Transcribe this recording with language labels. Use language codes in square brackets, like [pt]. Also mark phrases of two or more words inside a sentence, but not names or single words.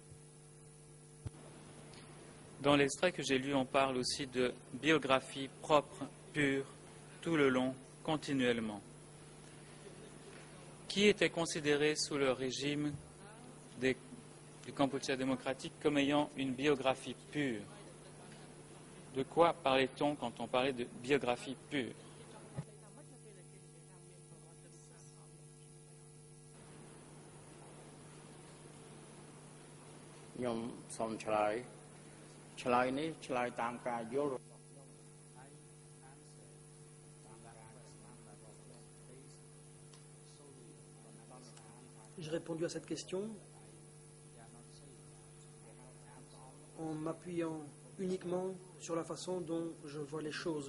[fr] Dans l'extrait que j'ai lu, on parle aussi de biographie propre, pure, tout le long, continuellement. Qui était considéré sous le régime du Kampuchea démocratique comme ayant une biographie pure? De quoi parlait-on quand on parlait de biographie pure? [km] ខ្ញុំសូមឆ្លើយនេះឆ្លើយតាមការយល់ [fr] J'ai répondu à cette question en m'appuyant uniquement sur la façon dont je vois les choses.